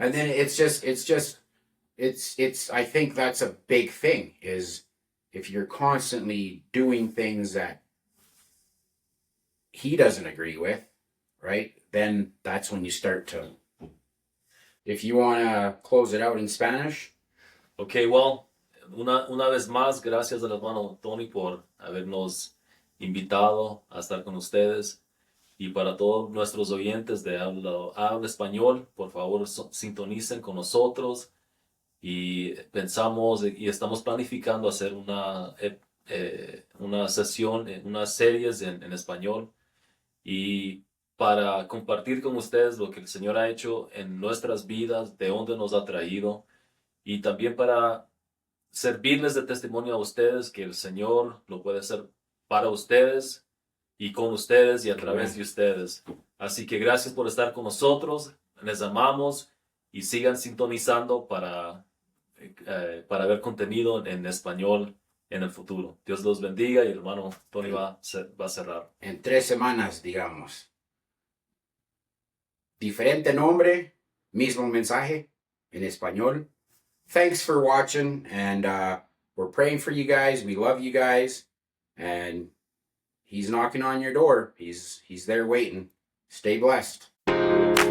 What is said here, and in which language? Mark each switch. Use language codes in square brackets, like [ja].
[en] And then it's I think that's a big thing, is if you're constantly doing things that he doesn't agree with, right? Then that's when you start to... If you want to close it out in Spanish. [es] Okay, well, una vez más, gracias al hermano Tony por habernos invitado a estar con ustedes. Y para todos nuestros oyentes de habla español, por favor, sintonicen con nosotros. Y pensamos y estamos planificando hacer una sesión, unas series en español. Y para compartir con ustedes lo que el Señor ha hecho en nuestras vidas, de dónde nos ha traído. Y también para servirles de testimonio a ustedes que el Señor lo puede hacer para ustedes y con ustedes y a través de ustedes. Así que gracias por estar con nosotros, les amamos y sigan sintonizando para ver contenido en español en el futuro. Dios los bendiga y el hermano Tony va a cerrar. En 3 semanas, digamos. Diferente nombre, Mismo mensaje en español. [en] Thanks for watching, and we're praying for you guys. We love you guys, and he's knocking on your door. He's there waiting. Stay blessed.